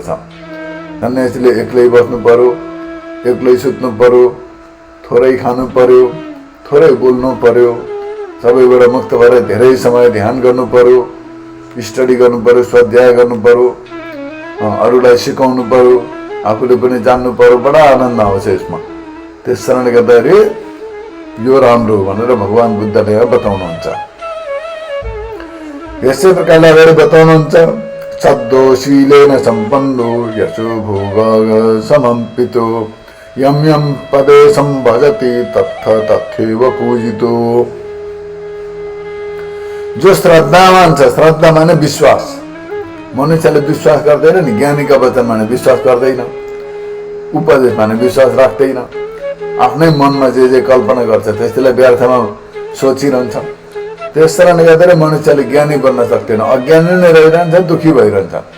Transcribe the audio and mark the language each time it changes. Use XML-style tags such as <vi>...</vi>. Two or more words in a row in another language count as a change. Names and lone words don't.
<ne>सन्यासीले एक्लै बस्नु पर्यो, एक्लै सुत्नु पर्यो, थोरै खानु पर्यो, थोरै बोल्नु पर्यो, सबैबाट मुक्त भएर धेरै समय ध्यान गर्नु पर्यो, स्टडी गर्नु पर्यो, स्वाध्याय गर्नु पर्यो, अरूलाई सिकाउनु पर्यो, आफूले पनि जान्नु पर्यो। बडा आनन्द आउँछ यसमा। त्यस कारणले गर्दाखेरि यो राम्रो भनेर भगवान बुद्धले बताउनुहुन्छ। यसै प्रकारले अगाडि बताउनुहुन्छ,</ne> <pi>सद्दोशीलेन सम्पन्नो यशो भोग समम्पितो यम यम पदेशं भजति तत्थ तथैव पूजितो।</pi> <ne>जो श्रद्धावान छ, श्रद्धा माने विश्वास, मनुष्यले विश्वास गर्दैन नि, ज्ञानीका वचन माने विश्वास गर्दैन, उपदेश माने विश्वास राख्दैन, आफ्नै मनमा जे कल्पना गर्छ त्यसैलाई व्यर्थमा सोचिरहन्छ। त्यस कारणले गर्दा मनुष्यले ज्ञानी बन्न सक्दैन, अज्ञानी नै रहिरहन्छ, दुखी भइरहन्छ।</ne>